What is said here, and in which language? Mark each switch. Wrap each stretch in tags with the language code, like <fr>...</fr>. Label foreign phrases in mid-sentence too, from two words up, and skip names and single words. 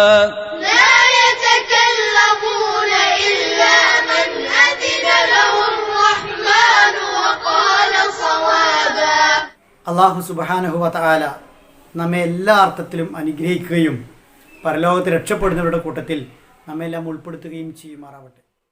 <ar>لا يتكلمون إلا من أذن له الرحمن وقال صوابا.</ar> <ml>അള്ളാഹു</ml> <ar>سبحانه وتعالى</ar> <ml>നമ്മെ എല്ലാ അർത്ഥത്തിലും അനുഗ്രഹിക്കുകയും പരലോകത്ത് രക്ഷപ്പെടുന്നവരുടെ കൂട്ടത്തിൽ നമ്മെല്ലാം ഉൾപ്പെടുത്തുകയും ചെയ്യുമാറാവട്ടെ.</ml>